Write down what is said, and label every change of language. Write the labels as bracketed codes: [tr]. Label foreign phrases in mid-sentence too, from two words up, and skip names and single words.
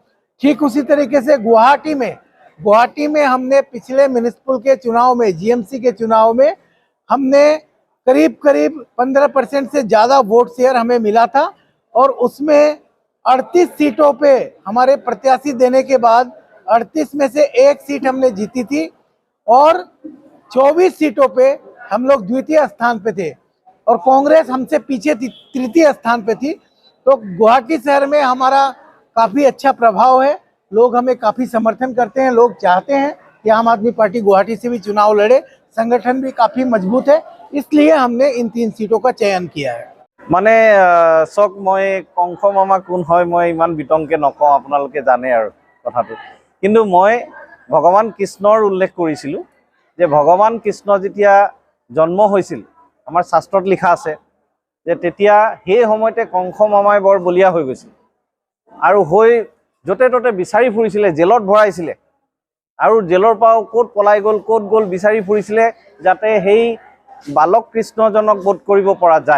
[hi] ठीक उसी तरीके से गुवाहाटी में हमने पिछले म्युनिसिपल के चुनाव में, जीएमसी के चुनाव में, हमने करीब 15% से ज़्यादा [en] vote share [hi] हमें मिला था, और उसमें 38 सीटों पे हमारे प्रत्याशी देने के बाद 38 में से एक सीट हमने जीती थी, और 24 सीटों पे हम लोग द्वितीय स्थान पे थे, और कांग्रेस हमसे पीछे थी, तृतीय स्थान पे थी। तो गुवाहाटी शहर में हमारा काफ़ी अच्छा प्रभाव है, लोग हमें काफ़ी समर्थन करते हैं, लोग चाहते हैं कि आम आदमी पार्टी गुवाहाटी से भी चुनाव लड़े। संगठन भी काफ़ी मजबूत है, इसलिए हमने इन 3 सीटों का चयन किया है। [as] মানে চক মই কংস মামা কোন হয় মই ইমান বিতংকে নকওঁ, আপোনালোকে জানে আৰু কথাটো। কিন্তু মই ভগৱান কৃষ্ণৰ উল্লেখ কৰিছিলোঁ যে ভগৱান কৃষ্ণ যেতিয়া জন্ম হৈছিল, আমাৰ শাস্ত্ৰত লিখা আছে যে তেতিয়া সেই সময়তে কংস মামাই বৰ বলিয়া হৈ গৈছিল, আৰু হৈ য'তে ত'তে বিচাৰি ফুৰিছিলে, জেলত ভৰাইছিলে, আৰু জেলৰ পৰাও ক'ত পলাই গ'ল ক'ত গ'ল বিচাৰি ফুৰিছিলে, যাতে সেই বালক কৃষ্ণজনক বধ কৰিব পৰা যায়।